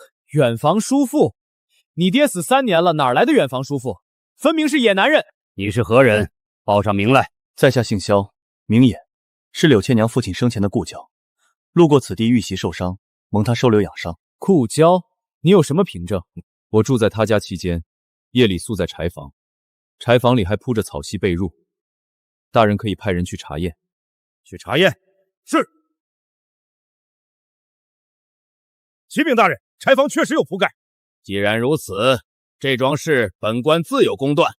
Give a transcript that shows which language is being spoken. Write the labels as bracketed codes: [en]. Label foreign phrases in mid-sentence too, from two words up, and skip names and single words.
[zh] 遠房叔父？你爹死3年了，哪來的遠房叔父？分明是野男人！你是何人？報上名來。在下姓蕭，名衍，是柳倩娘父親生前的故交，路過此地遇袭受傷，蒙他收留养伤。故交？你有什麼憑證？我住在他家期間，夜裡宿在柴房，柴房裡還鋪着草席被褥。大人可以派人去查驗。去查驗。是。启禀大人，柴房確實有鋪蓋。既然如此，這樁事本官自有公斷。